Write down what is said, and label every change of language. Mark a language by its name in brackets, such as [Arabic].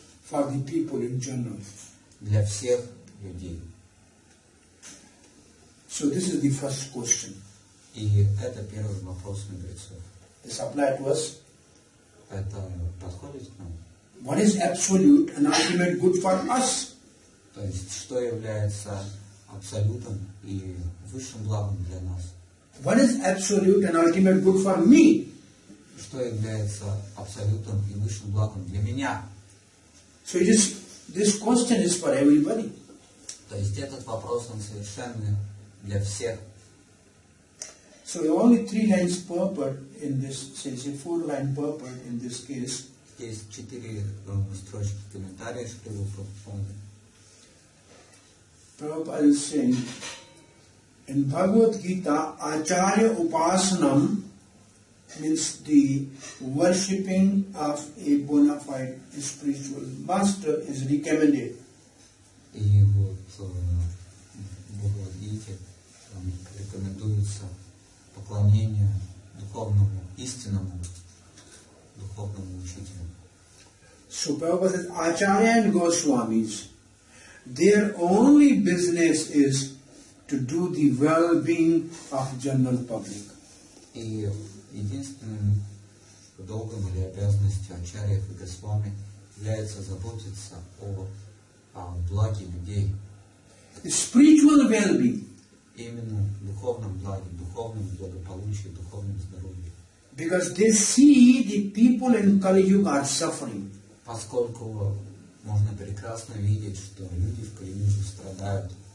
[English] For the people in general. [Russian] для всех людей. [English] So this is the first question. [Russian] И это первый вопрос мудрецов. [English] This applies to us. [Russian] Это подходит к нам? [English] What is absolute and ultimate good for us? [Russian] То есть, что является абсолютом и высшим благом для нас? [English] What is absolute and ultimate good for me? [Russian] Что является абсолютом и высшим благом для меня? [English] So this question is for everybody. [Russian] То есть этот вопрос, он совершенно для всех. [English] So only 3 lines purport in this, say 4-line purport in this case. [Russian] Здесь 4 строчки комментария Шрилы Прабхупады. [English] Prabhupada is saying, in Bhagavad Gita, Acharya Upasanam means the worshipping of a bona fide spiritual master is recommended. [Russian] И вот в Бхагавад-гите рекомендуется поклонение духовному, истинному духовному учителю. [English] So Prabhupada says, Acharya and Goswamis, their only business is to do the well-being of general public. [Russian] И единственным долгом или обязанностью ачарьев и госвами является заботиться о благе людей. [English] Spiritual well-being. [Russian] Именно духовном благе, духовном благополучии, духовном здоровье. [English] Because they see the people in Kali Yuga are suffering. [Russian] Поскольку можно прекрасно видеть, что люди в Кали-юге страдают.